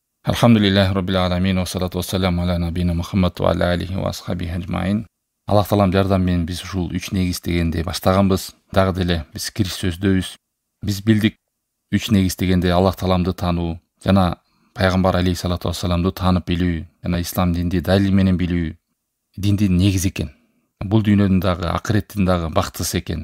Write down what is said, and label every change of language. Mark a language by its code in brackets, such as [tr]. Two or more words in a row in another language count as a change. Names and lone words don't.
[ar] الحمد لله رب العالمين والصلاة والسلام على نبينا محمد وعلى آله وأصحابه أجمعين. [ky] Аллах таалам жардам менен биз ушул 3 негиз дегенди баштаганбыз. Дагы деле биз кириш сөздөбүз. Биз билдик 3 негиз дегенде Аллах тааламды таануу жана пайгамбар [ar] عليه الصلاة والسلام [ky] таанып билүү жана ислам динди далил менен билүү диндин негизи экен. Бул дүйнөдүн дагы акыреттин дагы бактысы экен.